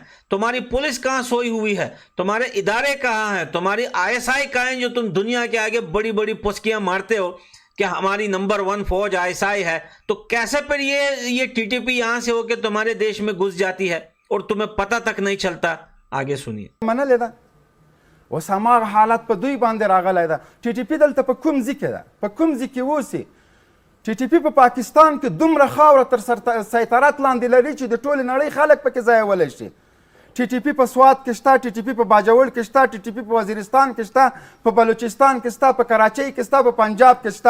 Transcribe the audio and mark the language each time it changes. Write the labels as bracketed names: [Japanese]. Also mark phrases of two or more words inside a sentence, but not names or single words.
[Urdu] تمہاری پولیس کہاں سوئی ہوئی ہے؟ تمہارے ادارے کہاں ہیں? تمہاری آئی ایس آئی کہاں ہے جو تم دنیا کے آگے بڑی بڑی پسکیاں مارتے ہو کہ ہماری نمبر 1 فوج آئی ایس آئی ہے? تو کیسے پھر یہ ٹی ٹی پی یہاں سے ہو کر تمہارے دیش میں گھس جاتی ہے اور تمہیں پتا تک نہیں چلتا? آگے سنیے. [Pashto] منلې ده اوس هماغه حالت په دوی باندې راغلی ده ټي ټي پي دلته په کوم ځای کې ده؟ په کوم ځای کې اوسي؟ ټي ټي پي په پاکستان کې دومره خاوره تر سیطرت لاندې لري چې د ټولې نړۍ خلک پکې ځایولی شي. ټي ټي پي په سوات کې شته، ټي ټي پي په باجوړ کې شته، ټي ټي پي په وزیرستان کې شته، په بلوچستان کې شته، په کراچۍ کې شته، په پنجاب کې شته.